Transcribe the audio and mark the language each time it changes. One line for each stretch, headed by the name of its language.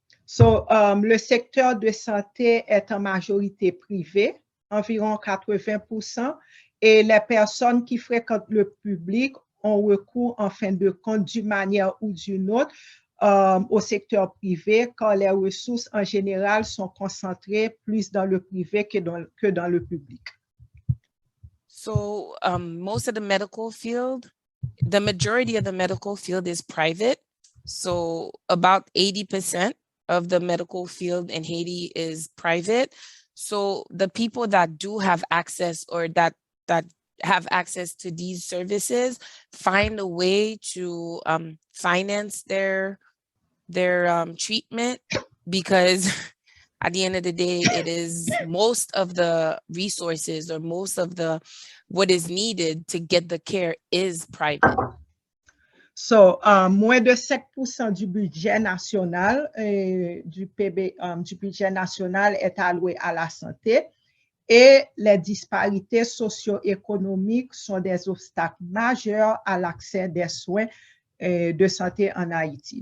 French: So, le secteur de santé est en majorité privé, environ 80%, et les personnes qui fréquentent le public ont recours en fin de compte d'une manière ou d'une autre au secteur privé, car les ressources en général sont concentrées plus dans le privé que dans le public.
English: So most of the medical field, the majority of the medical field is private. So about 80% of the medical field in Haiti is private. So the people that do have access or that have access to these services find a way to finance their treatment, because at the end of the day, it is most of the resources or most of the what is needed to get the care is private.
French: So, moins de 5% du budget national, du budget national est alloué à la santé, et les disparités socio-économiques sont des obstacles majeurs à l'accès des soins de santé en Haïti.